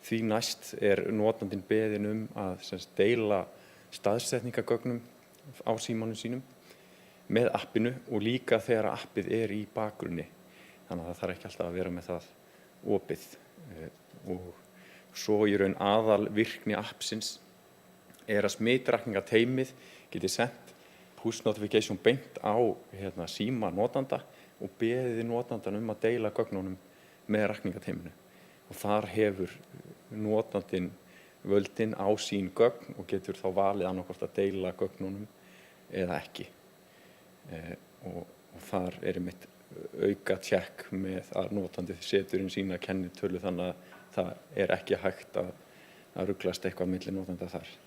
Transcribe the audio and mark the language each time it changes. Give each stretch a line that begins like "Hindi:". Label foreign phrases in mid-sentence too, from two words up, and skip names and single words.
Icelandic: Því næst notandinn beðinn að deila staðsetningargögnum á símanum sínum með appinu og líka þegar appið í bakgrunni. Þannig að það þarf ekki alltaf að vera með það opið. Og svo í raun aðalvirkni appsins að smitrakningateymið geti sent
English: push notification
Icelandic: beint á síma notanda og beðið notandan að deila gögnunum með rakningateyminu. Og þar hefur notandinn völdin á sín gögn og getur þá valið annaðhvort að deila gögnunum eða ekki. Og þar einmitt auka tjekk með að notandi setur inn sína kennitölu þannig að það ekki hægt að ruglast eitthvað milli notanda þar.